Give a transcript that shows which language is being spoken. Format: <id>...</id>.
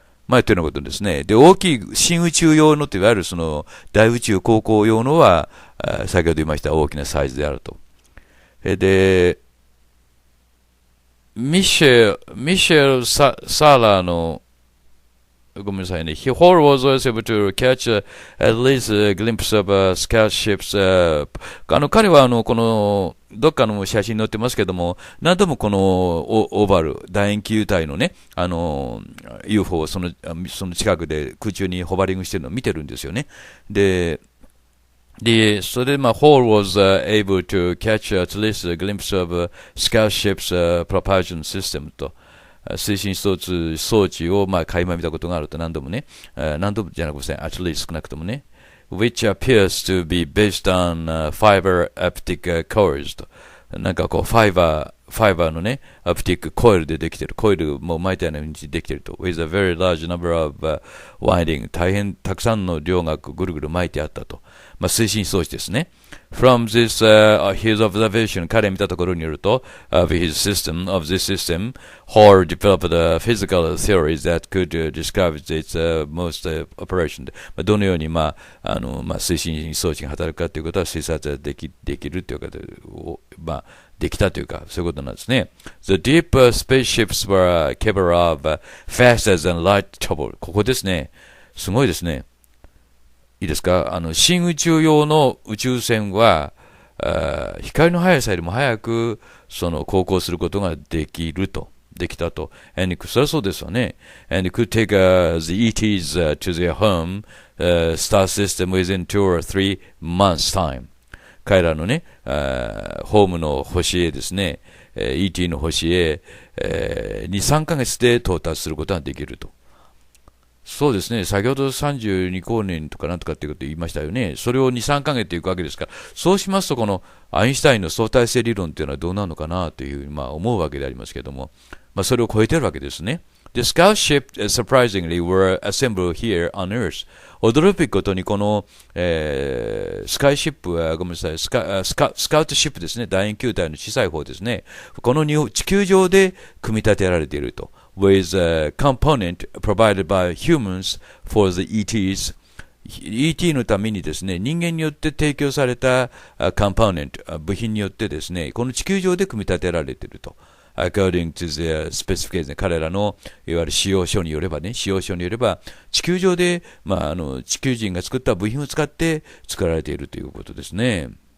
<ja>まあ、言ったようなことですね。で、大きい新宇宙用のといわゆるその大宇宙航行用のは、先ほど言いました大きなサイズであると。で、ミシェル・サラの、ごめんなさいね。</ja> <en>Hall was also able to catch at least a glimpse of scout ships.</en> <ja>彼はこの、どっかの写真載ってますけども、何度もこのオーバル、楕円球体のね、UFO をその近くで空中にホバリングしてるのを見てるんですよね。</ja> <en>で、それでHall was able to catch at least a glimpse of scout ships propulsion system と。</en> <ja>推進装置を垣間見たことがあると何度もね、何度もじゃなくて、actually 少なくともね、</ja> <en>which appears to be based on fiber optic coils</en> <ja>と。なんかこう、ファイバーのね、オプティックコイルでできてる。コイルも巻いたような風にできてると。</ja> <en>with a very large number of winding</en> <ja>大変たくさんの量がぐるぐる巻いてあったと。推進装置ですね。</ja> <en>From this, his observation,</en> <ja>彼見たところによると、</ja> <en>of this system, Hall developed physical theories that could describe its most operation.</en> <ja>どのように、推進装置が働くかということは推察できるということを、できたというか、そういうことなんですね。</ja> <en>The deep spaceships were capable of faster than light travel.</en> <ja>ここですね。すごいですね。いいですか？新宇宙用の宇宙船は、光の速さよりも早く、航行することができたと。 And それはそうですよね。</ja> <en>And it could take the ETs to their home, star system within 2 or 3 months' time.</en> <ja>彼らのね、ホームの星へですね、ET の星へ、2、3ヶ月で到達することができると。そうですね。先ほど32光年とかなんとかっていうことを言いましたよね。それを2、3ヶ月っていくわけですから、そうしますとこのアインシュタインの相対性理論っていうのはどうなるのかなというふうに思うわけでありますけども、それを超えてるわけですね。</ja> <en>The scout ship, surprisingly, were assembled here on Earth.</en> <ja>驚くべきことにこの、スカイシップは、ごめんなさい、スカウトシップですね。楕円球体の小さい方ですね。この地球上で組み立てられていると。</ja> <en>with a component provided by humans for the ETs.</en> <ja>ET のためにですね、人間によって提供されたコンポーネント、部品によってですね、この地球上で組み立てられていると。</ja> <en>according to the specification</en> <ja>彼らのいわゆる使用書によれば地球上で、地球人が作った部品を使って作られているということですね。</ja>